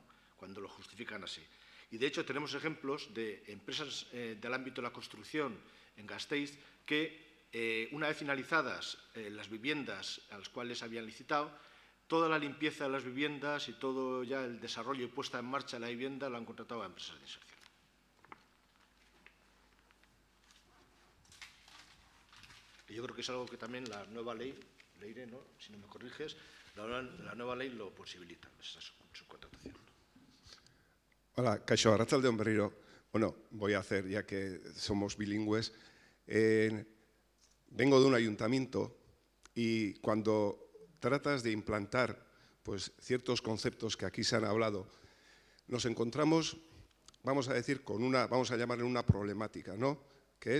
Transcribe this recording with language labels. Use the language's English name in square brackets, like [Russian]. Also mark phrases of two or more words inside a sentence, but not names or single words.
[Spanish] Cuando lo justifican así. Y, de hecho, tenemos ejemplos de empresas del ámbito de la construcción en Gasteiz que, una vez finalizadas las viviendas a las cuales habían licitado, toda la limpieza de las viviendas y todo ya el desarrollo y puesta en marcha de la vivienda lo han contratado a empresas de inserción. Y yo creo que es algo que también la nueva ley, Leire, ¿no? Si no me corriges, la nueva ley lo posibilita, esa subcontratación. [Basque] Hola, Kaixo, arratsalde on berriro. [Spanish] Bueno, voy a hacer, ya que somos bilingües, vengo de un ayuntamiento y cuando tratas de implantar pues, ciertos conceptos que aquí se han hablado, nos encontramos, vamos a decir, vamos a llamarle una problemática, ¿no?